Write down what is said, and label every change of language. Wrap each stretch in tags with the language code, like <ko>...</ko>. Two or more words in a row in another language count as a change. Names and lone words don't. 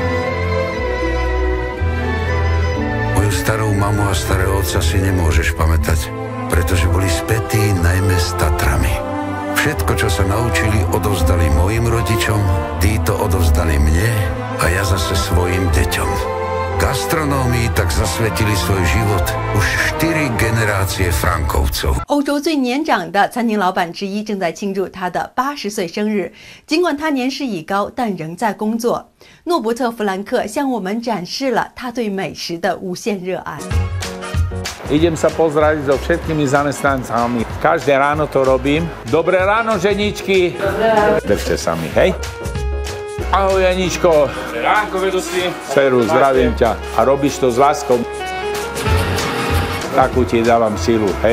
<sk>Moju starú mamu a starého otca si nemôžeš pamätať, pretože boli spätí najmä s Tatrami. Všetko, čo sa naučili, odovzdali mojim rodičom, títo odovzdali mne a ja zase svojim deťom. Gastronómii tak zasvetili svoj život už 4 generácie Frankovcov。</sk> <zh>欧洲最年长的餐厅老板之一正在庆祝他的80岁生日。尽管他年事已高，但仍在工作。诺伯特·弗兰克向我们展示了他对美食的无限热爱。</zh> <sk>Idem sa pozrieť so všetkými zamestnancami. Každé ráno to robím. Dobré ráno, ženičky. Držte sa mi, hej? Ahoj, Janičko. Dobré ránko, vedúci. Seru, zdravím ťa. A robíš to s láskou. Takú ti dávam silu, hej?</sk>